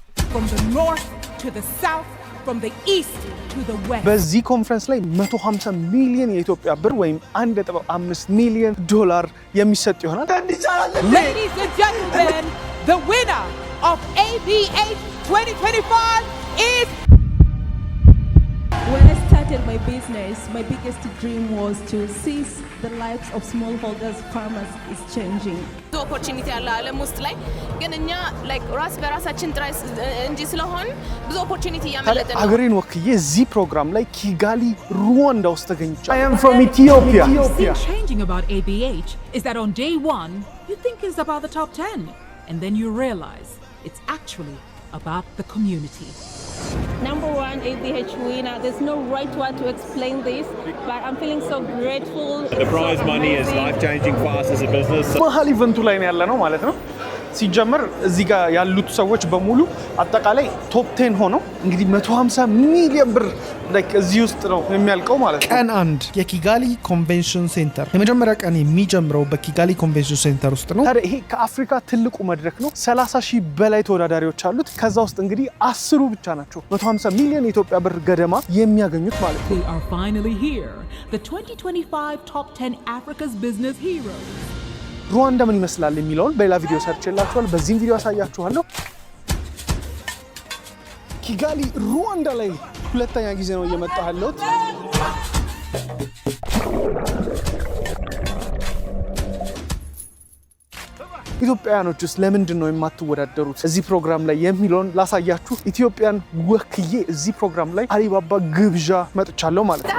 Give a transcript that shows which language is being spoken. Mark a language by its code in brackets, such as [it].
[en] From the north to the south, from the east to the west. [am] በዚህ ኮንፈረንስ ላይ 150 ሚሊዮን የኢትዮጵያ ብር ወይም 1.5 ሚሊዮን ዶላር የሚሰጥ ይሆናል። [en] Ladies and gentlemen, the winner of ABH 2025 is... When I started my business, my biggest dream was to see the lives of smallholders farmers is changing. [am] The opportunity alla alam ውስጥ ላይ ግን እኛ like ራስ በራሳችን ጥራይ እንጂ ስለሆን ብዙ opportunity ያመለጠን ነው። ሀገሬን ወክዬ እዚህ ፕሮግራም ላይ ኪጋሊ ሩዋንዳ ውስጥ ተገኝቻለሁ። [en] I am from Ethiopia. What's changing about ABH is that on day 1, you think it's about the top 10, and then you realize it's actually about the community. Number 1 ABH winner. There's no right way to explain this, but I'm feeling so grateful. The prize money is life-changing for us as a business. [am] መሀል ኢቨንቱ ላይ ነው ያለነው ማለት ነው። ሲጀመር እዚህ ጋር ያሉት ሰዎች በሙሉ አጠቃላይ ቶፕ 10 ሆነው እንግዲህ 150 ሚሊዮን ብር ላይክ እዚህ ውስጥ ነው የሚያልቀው ማለት ነው። ቀን 1 የኪጋሊ ኮንቬንሽን ሴንተር የመጀመሪያ ቀን የሚጀምረው በኪጋሊ ኮንቬንሽን ሴንተር ውስጥ ነው። ታዲያ ይሄ ከአፍሪካ ትልቁ መድረክ ነው። 30,000 በላይ ተወዳዳሪዎች አሉት። ከዛ ውስጥ እንግዲህ 10 ብቻ ናቸው 150 ሚሊዮን የኢትዮጵያ ብር ገደማ የሚያገኙት ማለት ነው። [en] We are finally here, the 2025 top 10 Africa's business heroes. [am] ሩዋንዳ ምን ይመስላል የሚለውን በሌላ ቪዲዮ ሰርችላችኋል። በዚህም ቪዲዮ አሳያችኋለሁ። ኪጋሊ ሩዋንዳ ላይ ሁለተኛ ጊዜ ነው እየመጣሁ ያለሁት። ኢትዮጵያውያኖች ውስጥ ለምንድን ነው የማትወዳደሩት እዚህ ፕሮግራም ላይ የሚለውን ላሳያችሁ። ኢትዮጵያን ወክዬ እዚህ ፕሮግራም ላይ አሊባባ ግብዣ መጥቻለሁ ማለት ነው።